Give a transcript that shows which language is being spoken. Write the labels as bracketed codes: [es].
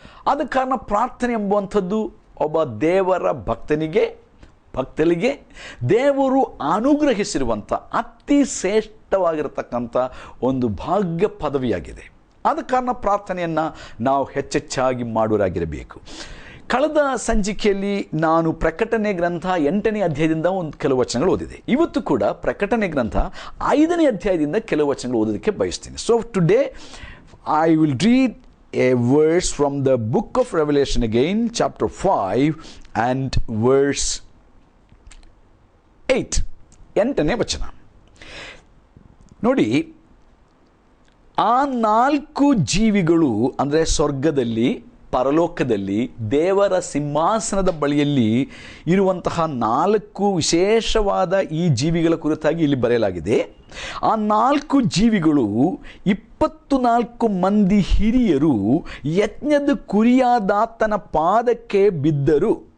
[kn] ಆದ ಕಾರಣ ಪ್ರಾರ್ಥನೆ ಎಂಬುವಂಥದ್ದು ಒಬ್ಬ ದೇವರ ಭಕ್ತರಿಗೆ ದೇವರು ಅನುಗ್ರಹಿಸಿರುವಂಥ ಅತಿ ಶ್ರೇಷ್ಠವಾಗಿರತಕ್ಕಂಥ ಒಂದು ಭಾಗ್ಯ ಪದವಿಯಾಗಿದೆ. ಆದ ಕಾರಣ ಪ್ರಾರ್ಥನೆಯನ್ನು ನಾವು ಹೆಚ್ಚೆಚ್ಚಾಗಿ ಮಾಡುವರಾಗಿರಬೇಕು. ಕಳೆದ ಸಂಚಿಕೆಯಲ್ಲಿ ನಾನು ಪ್ರಕಟಣೆ ಗ್ರಂಥ 8ನೇ ಅಧ್ಯಾಯದಿಂದ ಕೆಲವು ವಚನಗಳು ಓದಿದೆ. ಇವತ್ತು ಕೂಡ ಪ್ರಕಟಣೆ ಗ್ರಂಥ 5ನೇ ಅಧ್ಯಾಯದಿಂದ ಕೆಲವು ವಚನಗಳು ಓದೋದಕ್ಕೆ ಬಯಸ್ತೀನಿ. [en] So today I will read a verse from the book of Revelation again, chapter 5 and verse 8. [kn] 8ನೇ ವಚನ ನೋಡಿ. ಆ 4 ಜೀವಿಗಳು ಅಂದರೆ ಸ್ವರ್ಗದಲ್ಲಿ, ಪರಲೋಕದಲ್ಲಿ, ದೇವರ ಸಿಂಹಾಸನದ ಬಳಿಯಲ್ಲಿ ಇರುವಂತಹ 4 ವಿಶೇಷವಾದ ಈ ಜೀವಿಗಳ ಕುರಿತಾಗಿ ಇಲ್ಲಿ ಬರೆಯಲಾಗಿದೆ. ಆ 4 ಜೀವಿಗಳು 24 ಮಂದಿ ಹಿರಿಯರು ಯಜ್ಞದ ಕುರಿಯಾದಾತನ ಪಾದಕ್ಕೆ ಬಿದ್ದರು.